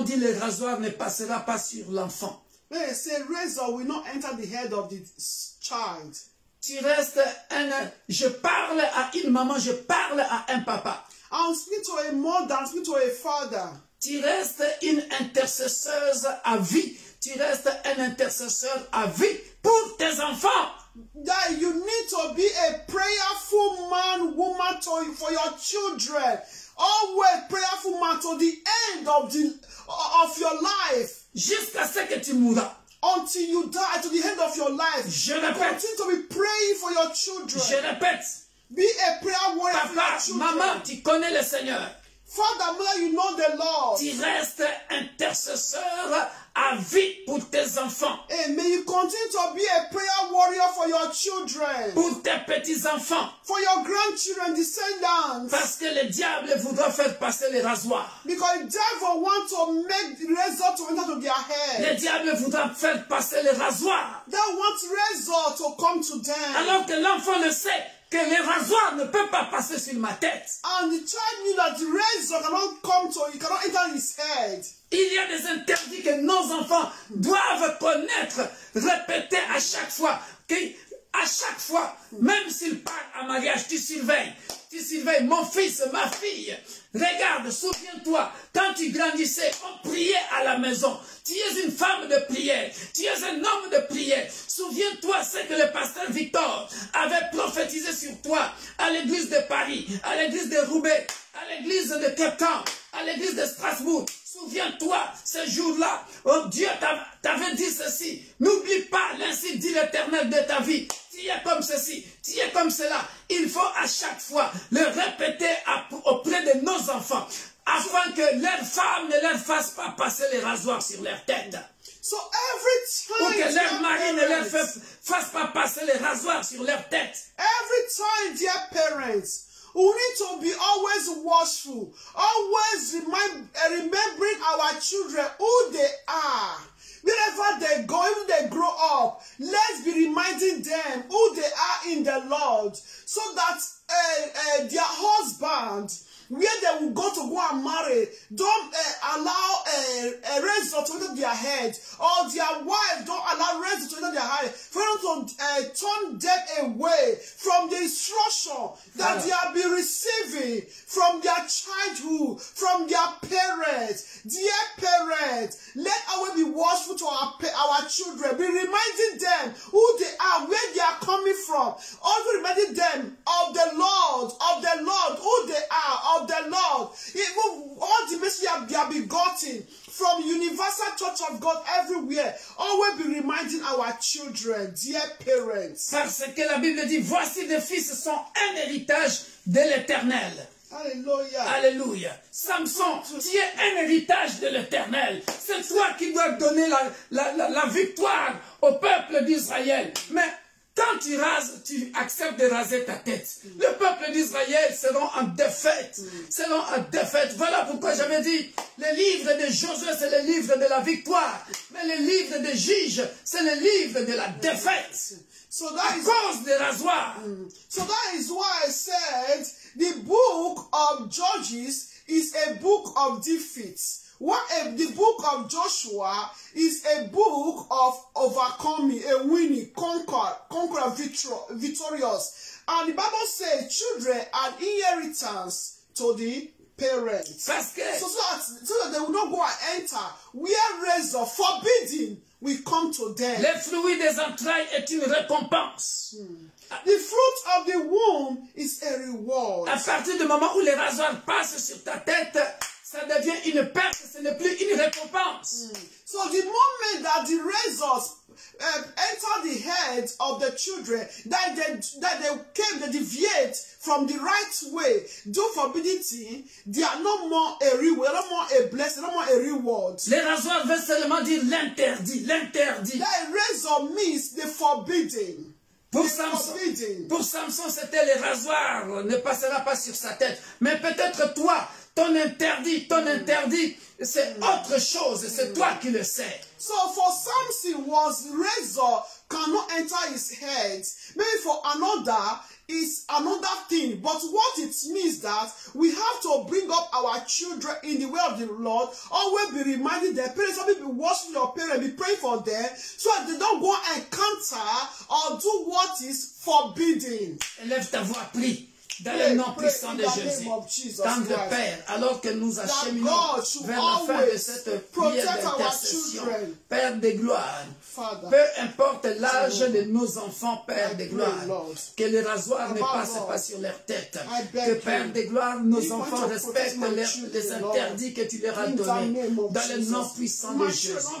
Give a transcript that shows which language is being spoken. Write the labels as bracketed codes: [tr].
[fr] on dit le rasoir ne passera pas sur l'enfant, [en] they say razor will not enter the head of the child. [fr] Tu restes je parle à une maman, je parle à un papa. [en] I'm speaking to a mother, I'm speaking to a father. [fr] Tu restes une intercesseuse à vie. Tu restes un intercesseur à vie pour tes enfants. [en] That you need to be a prayerful man, woman for your children. Always prayerful man to the end of your life. [fr] Jusqu'à ce que tu mourras. [en] Until you die, to the end of your life. [fr] Je répète. [en] Continue to be praying for your children. [fr] Je répète. [en] Be a prayer warrior for your children. [fr] Maman, tu connais le Seigneur. [en] Father, mother, you know the Lord. [fr] Tu restes intercesseur à vie pour tes enfants. [en] And may you continue to be a prayer warrior for your children. [fr] Pour tes petits-enfants. [en] For your grandchildren, descendants. [fr] Parce que le diable voudra faire passer les rasoirs. [en] Because the devil wants to make the razor to enter to their head. [fr] Le diable voudra faire passer les rasoirs. [en] That wants razor to come to them. [fr] Alors que l'enfant le sait, que les rasoirs ne peuvent pas passer sur ma tête. [en] And the child knew that the razor cannot come to, it cannot enter his head. [fr] Il y a des interdits que nos enfants doivent connaître, répéter à chaque fois. À chaque fois, même s'ils partent à mariage, tu surveilles, mon fils, ma fille. Regarde, souviens-toi, quand tu grandissais, on priait à la maison. Tu es une femme de prière, tu es un homme de prière. Souviens-toi ce que le pasteur Victor avait prophétisé sur toi à l'église de Paris, à l'église de Roubaix, à l'église de Cape Town, à l'église de Strasbourg. Souviens-toi, ce jour-là, oh Dieu t'avait dit ceci. N'oublie pas, l'ainsi dit l'Éternel de ta vie. Tu es comme ceci, tu es comme cela. Il faut à chaque fois le répéter auprès de nos enfants, afin que leurs femmes ne leur fassent pas passer les rasoirs sur leur tête. [en] So every time, [fr] ou que leur mari ne leur fasse pas passer les rasoirs sur leur tête. [en] Every time, dear parents, we need to be always watchful, always remembering our children, who they are. Wherever they go, even they grow up, let's be reminding them who they are in the Lord, so that their husband, where they will go and marry, don't allow a razor to enter their head, or their wife don't allow razor to enter their head, for them to turn them away from the instruction that they have been receiving from their childhood, from their parents. Dear parents, let our be watchful to our children, be reminding them who they are, where they are coming from, also reminding them of the Lord, who they are, of the Lord. Even all the messages they have been gotten from Universal Church of God everywhere, always be reminding our children, dear parents. [fr] Parce que la Bible dit, voici les fils sont un héritage de l'Éternel. Alléluia. Alléluia. Samson, tu es un héritage de l'Éternel. C'est toi qui dois donner la victoire au peuple d'Israël. Mais quand tu rases, tu acceptes de raser ta tête. Le peuple d'Israël seront en défaite. Seront en défaite. Voilà pourquoi j'avais dit, le livre de Josué, c'est le livre de la victoire. Mais le livre de Juge, c'est le livre de la défaite. [en] So [fr] à cause des rasoirs. [en] So that is why I said the book of Judges is a book of defeats. The book of Joshua is a book of overcoming, a winning, conqueror, victorious. And the Bible says children are inheritance to the parents. So that they will not go and enter where razor forbidden will come to them. [fr] Le fruit des entrailles est une récompense. [en] The fruit of the womb is a reward. [fr] À partir du moment où les rasoirs passent sur ta tête, ça devient une perte, ce n'est plus une récompense. [en] So the moment that the razors enter the heads of the children, that they deviate from the right way, do forbidden thing, they are no more a reward, no more a blessing, no more a reward. [fr] Les rasoirs veulent seulement dire l'interdit, l'interdit. [en] That razor means the forbidden. [fr] Pour Samson, c'était les rasoirs, ne passera pas sur sa tête. Mais peut-être toi, ton interdit, c'est autre chose, c'est toi qui le sais. [en] So for Samson was razor cannot enter his head. Maybe for another is another thing. But what it means that we have to bring up our children in the way of the Lord. Always be reminding their parents, always be watching your parents, be praying for them, so that they don't go and encounter or do what is forbidden. [fr] Élève ta voix, prie. Dans le nom puissant de Jésus, tendre Père, alors que nous acheminons vers la fin de cette prière d'intercession, Père de gloire, peu importe l'âge de nos enfants, Père de gloire, que les rasoirs ne passent pas sur leur tête, que Père de gloire, nos enfants respectent les interdits que tu leur as donnés, dans le nom puissant de Jésus.